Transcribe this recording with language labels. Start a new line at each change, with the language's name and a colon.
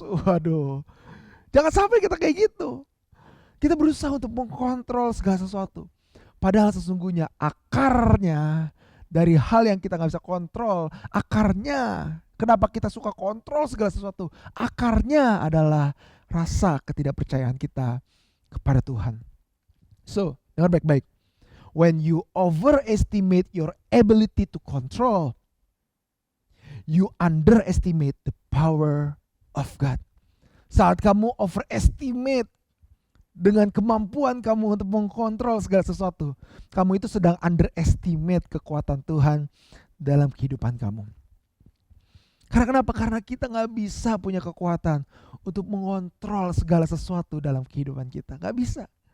Indonesian: Waduh, jangan sampai kita kayak gitu. Kita berusaha untuk mengkontrol segala sesuatu. Padahal sesungguhnya akarnya dari hal yang kita gak bisa kontrol, akarnya kenapa kita suka kontrol segala sesuatu, akarnya adalah rasa ketidakpercayaan kita kepada Tuhan. So, dengar baik-baik.
English: When you overestimate your ability to control, you underestimate the power of God.
Indonesian: Saat kamu overestimate dengan kemampuan kamu untuk mengkontrol segala sesuatu, kamu itu sedang underestimate kekuatan Tuhan dalam kehidupan kamu. Karena kenapa? Karena kita gak bisa punya kekuatan untuk mengontrol segala sesuatu dalam kehidupan kita. Gak bisa.